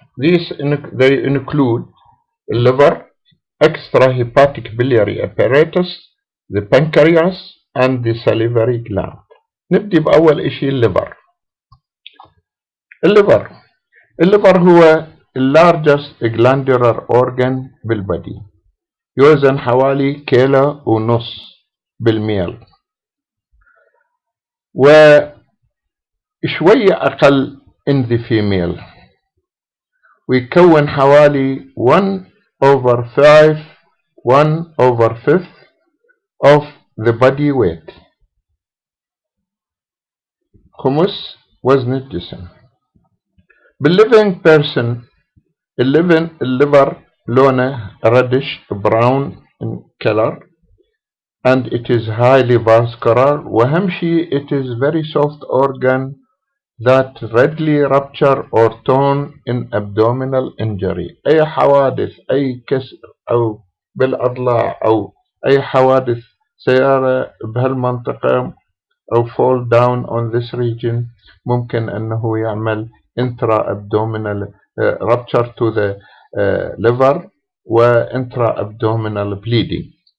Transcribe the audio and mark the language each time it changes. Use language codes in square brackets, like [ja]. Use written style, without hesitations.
[en] They include the liver, extrahepatic biliary apparatus, the pancreas, and the salivary gland. [ar] نبدي بأول إشي الليفر. الليفر هو [en] largest glandular organ [ar] بالبدي، يوزن حوالي كيلو ونص بالميل، وشوية أقل [en] in the female، [ar] ويكون حوالي [en] 1/5 of the body weight، [ar] خمس وزن الجسم. [en] بالليفينج بيرسون [ar] الليفر لونه [en] reddish brown in color and it is highly vascular، [ar] وأهم شيء [en] it is very soft organ that readily rupture or torn in abdominal injury. [ar] أي حوادث، أي كسر أو بالأضلاع أو أي حوادث سيارة بهالمنطقة أو [en] fall down on this region [ar] ممكن أنه يعمل [en] intra-abdominal rupture to the liver [ar] و [en] intra-abdominal bleeding.